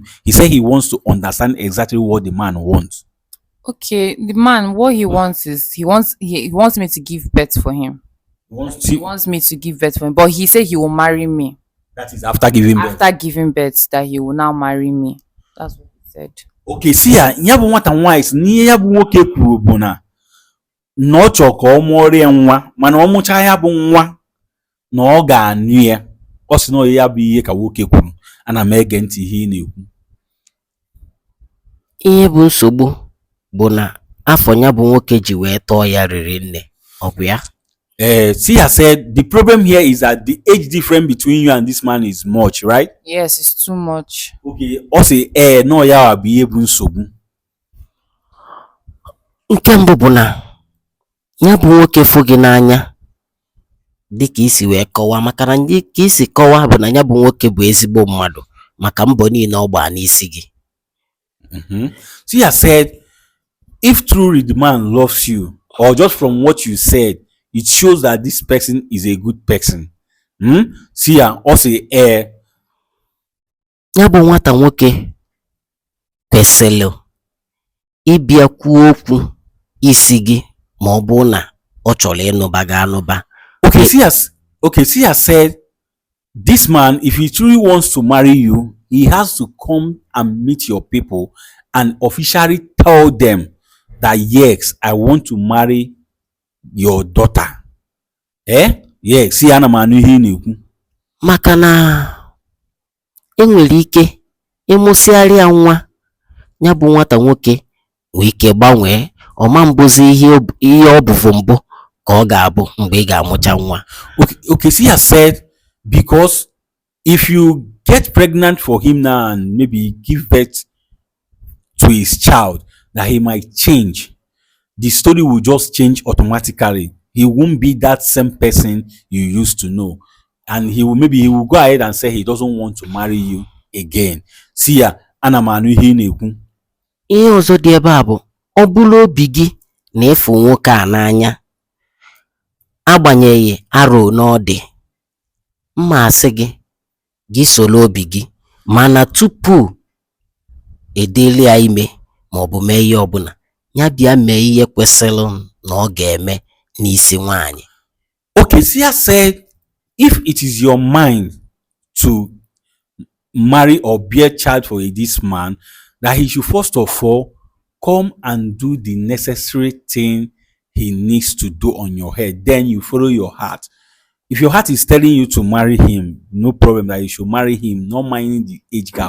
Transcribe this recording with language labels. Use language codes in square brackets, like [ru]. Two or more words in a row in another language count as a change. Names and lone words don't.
[en] He said he wants to understand exactly what the man wants. Okay, the man, what he wants is he wants me to give birth for him. He wants me to give birth for him, but he said he will marry me. That is after giving birth. After giving birth, that he will now marry me. That's what he said. Okay, Sia, [ig] ya bụ nwata nwaanyị si n'ihe ya bụ nwoke kwuru bụ na ọ chọrọ ka ọ mụọrịa nwa, mana ọ mụchaa ya bụ nwa na ọ ga-anụ ya. Ọ sị na ya bụ ihe ka nwoke kwuru. Ana m ege ntị ihe ị na-ekwu. Ihe bụ nsogbu bụ na afọ ya bụ nwoke ji wee tọọ ya riri nne, ọ bụ ya? [en] Sia said the problem here is that the age difference between you and this man is much, right? Yes, it's too much. [ig] Okay, ọ sị no ya bụ ihe bụ nsogbu. Nke mbụ bụ na ya bụ nwoke fụ gị n'anya dịka isi wee kọwaa, maka na ndị ka isi kọwaa bụ na ya bụ nwoke bụ ezigbo mmadụ maka mbọ niile ọ gbaa n'isi gị. [en] Sia said if truly the man loves you, or just from what you said, it shows that this person is a good person. [ig] Sia ọ sị ya bụ nwata nwoke kwesịrị ịbịa kwuo okwu isi gị ma ọ bụ na ọ chọrọ ịnụba gị anụba. [en] Okay, Sia said this man, if he truly wants to marry you, he has to come and meet your people and officially tell them that yes, I want to marry your daughter. Yes, Sia, [ig] ana m anụ ihe ị na-ekwu. Maka na enwere ike ịmụsịarịa nwa, ya bụ nwata nwoke nwee ike gbanwee, ọma mbụzi ihe ọ bụvu mbụ ka ọ ga-abụ mgbe ị ga-amụcha nwa. [en] Okay, Sia said because if you get pregnant for him now and maybe give birth to his child, that he might change. The story will just change automatically. He won't be that same person you used to know. And he will go ahead and say he doesn't want to marry you again. Sia, [ig] ana m anụ ihe ị na-ekwu. Ihe ọzọ dị ebe a bụ ọ bụrụ obi gị na-efu nwoke a n'anya, agbanyeghị arọ n'ọdị, mma asị gị soro obi gị, mana tupu edeli ya ime ma ọ bụ mee ihe ọbụla, ya bịa mee ihe kwesịrị na ọ ga-eme n'isi nwaanyị. [en] Okay, Sia said if it is your mind to marry or bear child for this man, that he should first of all come and do the necessary thing he needs to do on your head. Then you follow your heart. If your heart is telling you to marry him, no problem that you should marry him, not minding the age gap.